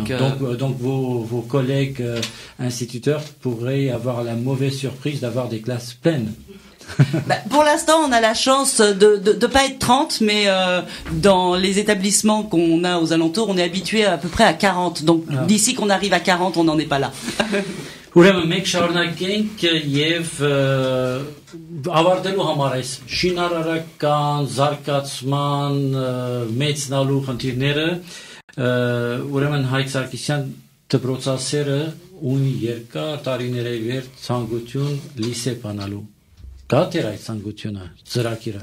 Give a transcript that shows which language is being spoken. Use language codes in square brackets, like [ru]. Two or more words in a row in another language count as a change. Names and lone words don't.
[fr] Donc vos collègues instituteurs pourraient avoir la mauvaise surprise d'avoir des classes pleines. Pour l'instant, on a la chance de pas être 30, mais dans les établissements qu'on a aux alentours, on est habitué à peu près à 40. Donc d'ici qu'on arrive à 40, on n'en est pas là. [hy] Ուրեմն մենք շարունակենք եւ ավարտելու համար այս շինարարական զարգացման մեծնալու խնդիրները ուրեմն Հայկ Սարգսյան դպրոցասերը ունի երկար տարիների վեր ցանկություն լիսե բանալու կա դեր այդ ցանկությունը ծրագիրը